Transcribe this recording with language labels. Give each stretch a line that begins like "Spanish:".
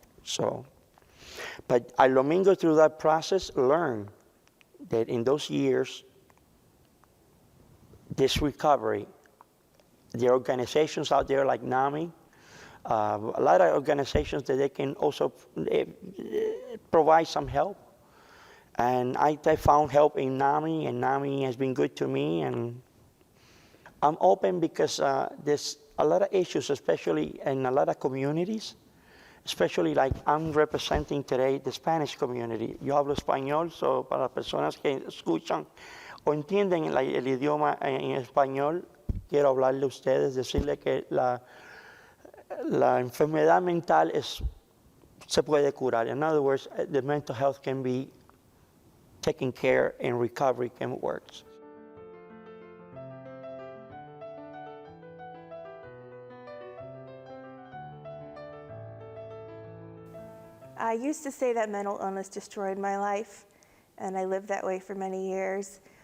English: So, but Domingo through that process learned that in those years, this recovery, the organizations out there like NAMI, a lot of organizations that they can also provide some help. And I found help in NAMI, and NAMI has been good to me. And I'm open because there's a lot of issues, especially in a lot of communities, especially like I'm representing today the Spanish community.
Spanish: Yo hablo español, so para las personas que escuchan o entienden el idioma en español, quiero hablarle a ustedes, decirle que la enfermedad mental se puede curar.
English: In other words, the mental health can be taken care and recovery can work. I used to say that mental illness destroyed my life, and I lived that way for many years.